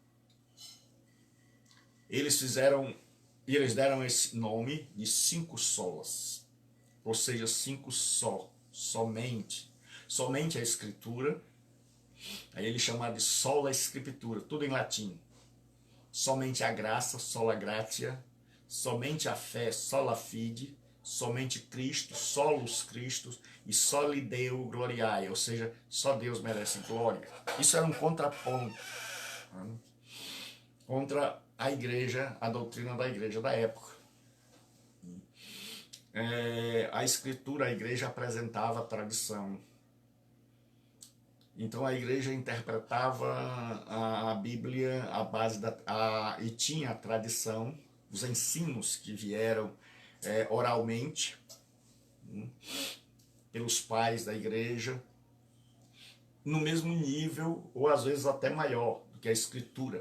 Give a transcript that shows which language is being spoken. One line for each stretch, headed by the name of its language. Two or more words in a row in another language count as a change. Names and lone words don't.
Portuguese: Eles deram esse nome de 5 solas, ou seja, 5 somente a Escritura. Aí ele chama de sola Escritura, tudo em latim. Somente a graça,
Latin: sola gratia,
Portuguese: somente a fé,
Latin: sola fide,
Portuguese: somente Cristo,
Latin: solus Christus, e soli Deo gloriae,
Portuguese: ou seja, só Deus merece glória. Isso era um contraponto, né, contra a igreja, a doutrina da igreja da época. A Escritura, a igreja apresentava a tradição. Então a igreja interpretava a Bíblia à base e tinha a tradição, os ensinos que vieram oralmente, pelos pais da igreja, no mesmo nível, ou às vezes até maior do que a Escritura.